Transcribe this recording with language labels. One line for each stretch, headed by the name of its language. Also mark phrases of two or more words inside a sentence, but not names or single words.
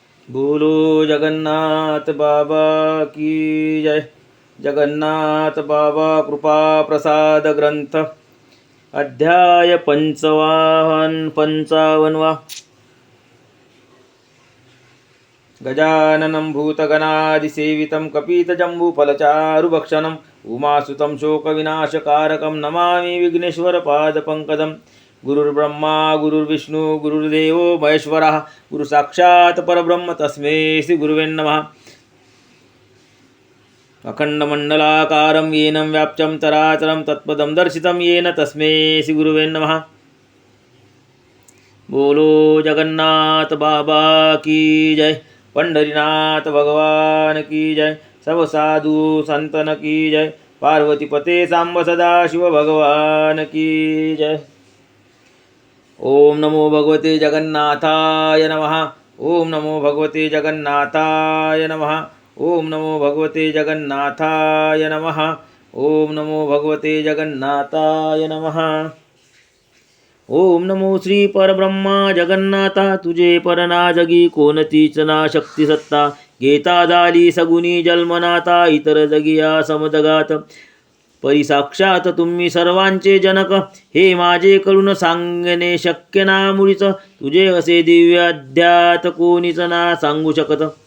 Hindi: बोलो जगन्नाथ बाबा की जय।
Marathi: जगन्नाथ बाबा कृपा प्रसाद ग्रंथ अध्याय 55वा।
Sanskrit: गजाननं भूतगणादिसेवितं कपितजम्बूफलचारुभक्षणम् उमासुतं शोकविनाशकारकं नमामि विघ्नेश्वरपादपङ्कजं। गुरुर्ब्रह्मा गुरुर्विष्णु गुरुर्देवो महेश्वरः गुरुसाक्षात् परब्रह्म तस्मै श्रीगुरुवे नमः। अखण्डमण्डलाकारं येन व्याप्तं चराचरं तत्पदं दर्शितं येन तस्मै श्रीगुरुवे नमः।
Hindi: बोलो जगन्नाथ बाबा की जय। पंढरीनाथ भगवान की जय। सब साधु संतन की जय। पार्वती पते सांब सदा शिव भगवान की जय।
Sanskrit: ओम नमो भगवते जगन्नाथाय नमः। ओम नमो भगवते जगन्नाथाय नमः। ओम नमो भगवते जगन्नाथाय नमः। ओम नमो भगवते जगन्नाथाय नमः।
Marathi: ओम नमो श्री परब्रह्मा जगन्नाथा तुझे परना जगी कोणतीच ना शक्ती सत्ता घेता झाली सगुनी जन्मनाथा इतर जगिया समजगात परिसाक्षात तुम्ही सर्वांचे जनक हे माझे करून सांगणे शक्य ना मुळीच तुझे असे दिव्य अध्यात कोणीच ना सांगू शकत